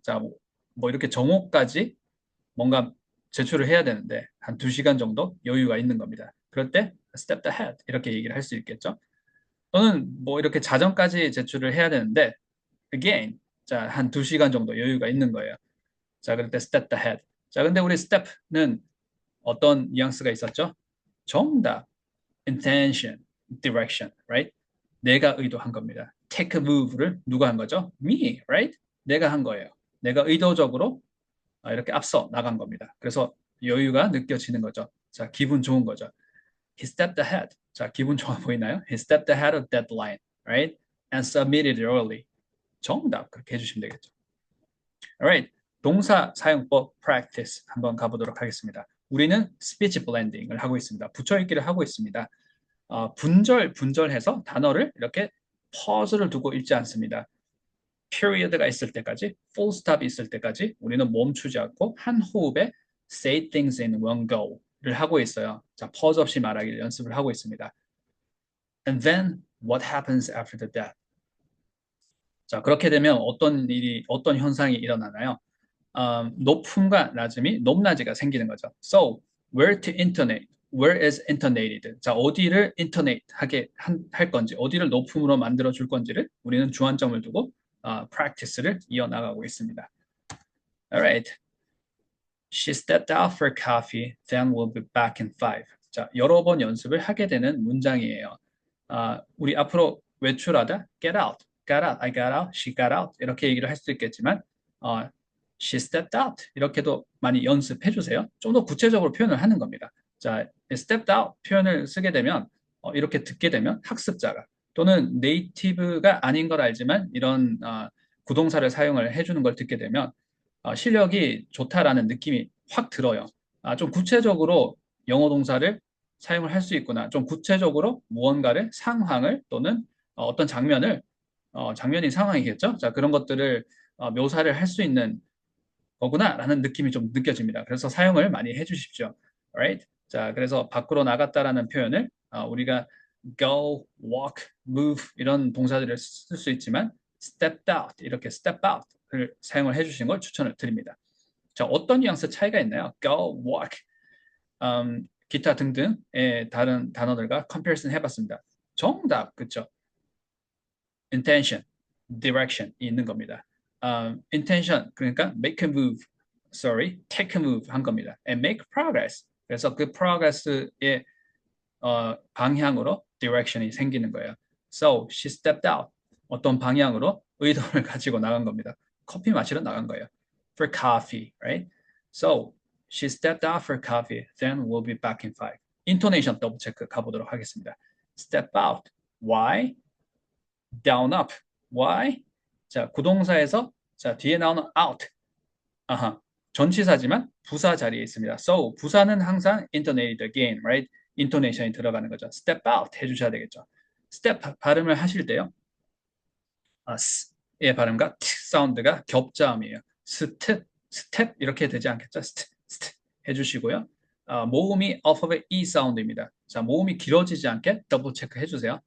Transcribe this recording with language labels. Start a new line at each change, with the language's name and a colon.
Korean: 자, 뭐 이렇게 정오까지 뭔가 제출을 해야 되는데 한 2시간 정도 여유가 있는 겁니다. 그럴 때 step ahead 이렇게 얘기를 할 수 있겠죠. 또는 뭐 이렇게 자정까지 제출을 해야 되는데 again 자, 한 2시간 정도 여유가 있는 거예요. 자, 그럴 때 step ahead. 자, 근데 우리 step는 어떤 뉘앙스가 있었죠? 정답,
English: intention, direction, right?
Korean: 내가 의도한 겁니다. take a move를 누가 한 거죠?
English: me, right?
Korean: 내가 한 거예요. 내가 의도적으로 이렇게 앞서 나간 겁니다. 그래서 여유가 느껴지는 거죠. 자, 기분 좋은 거죠.
English: He stepped ahead.
Korean: 자, 기분 좋아 보이나요?
English: He stepped ahead of deadline, right? And submitted early.
Korean: 정답 그렇게 해주시면 되겠죠.
English: Alright,
Korean: 동사 사용법 practice 한번 가보도록 하겠습니다. 우리는 speech blending을 하고 있습니다. 붙여읽기를 하고 있습니다. 분절해서 단어를 이렇게 pause를 두고 읽지 않습니다. period가 있을 때까지, full stop이 있을 때까지 우리는 멈추지 않고 한 호흡에
English: say things in one go
Korean: 를 하고 있어요. 자, pause 없이 말하기를 연습을 하고 있습니다.
English: And then what happens after the death?
Korean: 자, 그렇게 되면 어떤 현상이 일어나나요? 높음과 낮음이 높낮이가 생기는 거죠.
English: So, where to intonate? Where is intonated?
Korean: 자, 어디를 intonate 하게 할 건지, 어디를 높음으로 만들어 줄 건지를 우리는 주안점을 두고 practice를 이어나가고 있습니다.
English: Alright. She stepped out for coffee, then we'll be back in 5.
Korean: 자, 여러 번 연습을 하게 되는 문장이에요. 우리 앞으로 외출하다
English: get out, got out,
Korean: I got out, she got out 이렇게 얘기를 할 수 있겠지만
English: she stepped out
Korean: 이렇게도 많이 연습해 주세요. 좀 더 구체적으로 표현을 하는 겁니다. 자, stepped out 표현을 쓰게 되면 이렇게 듣게 되면 학습자가 또는 네이티브가 아닌 걸 알지만 이런 구동사를 사용을 해주는 걸 듣게 되면 실력이 좋다라는 느낌이 확 들어요. 좀 구체적으로 영어 동사를 사용을 할 수 있구나. 좀 구체적으로 무언가를 상황을 또는 어떤 장면을 장면이 상황이겠죠. 자, 그런 것들을 묘사를 할 수 있는 거구나라는 느낌이 좀 느껴집니다. 그래서 사용을 많이 해주십시오.
English: Alright?
Korean: 자, 그래서 밖으로 나갔다라는 표현을 우리가 go, walk, move 이런 동사들을 쓸 수 있지만 stepped out 이렇게 step out을 사용을 해주시는 걸 추천을 드립니다. 자, 어떤 뉘앙스 차이가 있나요? go, walk, 기타 등등의 다른 단어들과 comparison 해봤습니다. 정답, 그쵸?
English: intention, direction이 있는 겁니다. intention,
Korean: 그러니까
English: make a move, take a move
Korean: 한 겁니다.
English: and make progress.
Korean: 그래서 그 progress의 방향으로 direction이 생기는 거예요.
English: So, she stepped out.
Korean: 어떤 방향으로 의도를 가지고 나간 겁니다. 커피 마시러 나간 거예요.
English: For coffee, right? So, she stepped out for coffee. Then we'll be back in 5.
Korean: intonation 더블 체크 가보도록 하겠습니다.
English: step out. Why? down, up. Why?
Korean: 자, 구동사에서 자, 뒤에 나오는 out. 아하. 전치사지만 부사 자리에 있습니다.
English: So,
Korean: 부사는 항상
English: intonated again, right?
Korean: intonation이 들어가는 거죠. step out 해주셔야 되겠죠. step 발음을 하실 때요. s의 발음과 t 사운드가 겹자음이에요. step 이렇게 되지 않겠죠? st 해주시고요. 모음이 alphabet E 사운드입니다. 자, 모음이 길어지지 않게 더블 체크 해주세요.